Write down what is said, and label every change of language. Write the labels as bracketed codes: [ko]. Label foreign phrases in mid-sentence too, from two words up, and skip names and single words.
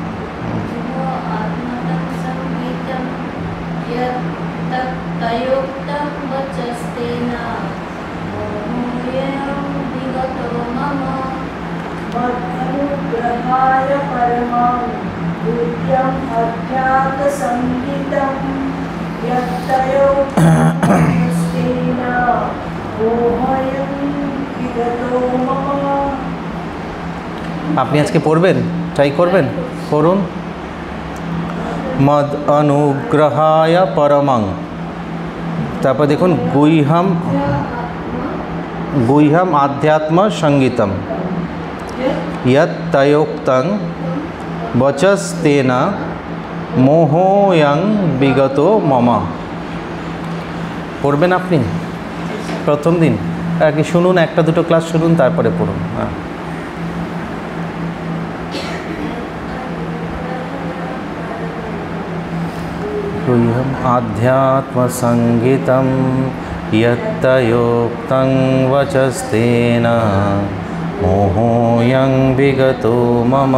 [sa] अनुग्रहाय परमं गुह्यम् अध्यात्मसंगीतं यत्तयोक्तं मोहोऽयं विगतो मम। [bn] আপনি আজকে পড়বেন, ট্রাই করবেন, করুন। [sa] মদ অনুগ্রহায় পরমং, [bn] তারপর দেখুন [sa] গুহ্যম আধ্যাত্ম সঙ্গীতম यत्तयोक्तं वचस्तेन मोहोऽयं विगतो मम। [bn] পড়বেন আপনি? প্রথম দিন আর কি শুনুন, একটা দুটো ক্লাস শুনুন, তারপরে পড়ুন। [sa] হ্যাঁ, গুহ্যম আধ্যাত্ম সঙ্গীতম ইয়ত্তয়োক্তং বচস্তেন মোহোয়ং বিগতো মম।